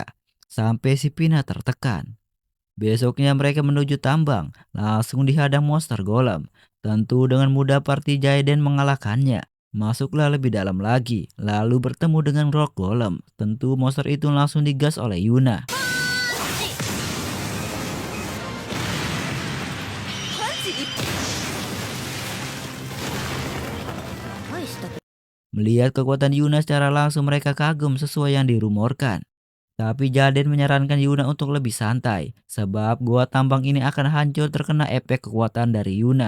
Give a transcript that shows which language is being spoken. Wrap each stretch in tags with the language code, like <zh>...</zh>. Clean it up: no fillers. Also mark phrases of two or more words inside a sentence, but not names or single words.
<id>Sampai si Pina tertekan. Besoknya mereka menuju tambang, langsung dihadang monster golem. Tentu dengan mudah party Jaiden mengalahkannya. Masuklah lebih dalam lagi, lalu bertemu dengan rock golem. Tentu monster itu langsung digas oleh Yuna.</id> <ja>パンチ一</ja> <id>Melihat kekuatan Yuna secara langsung mereka kagum sesuai yang dirumorkan. Tapi Jaden menyarankan Yuna untuk lebih santai, sebab gua tambang ini akan hancur terkena efek kekuatan dari Yuna.</id>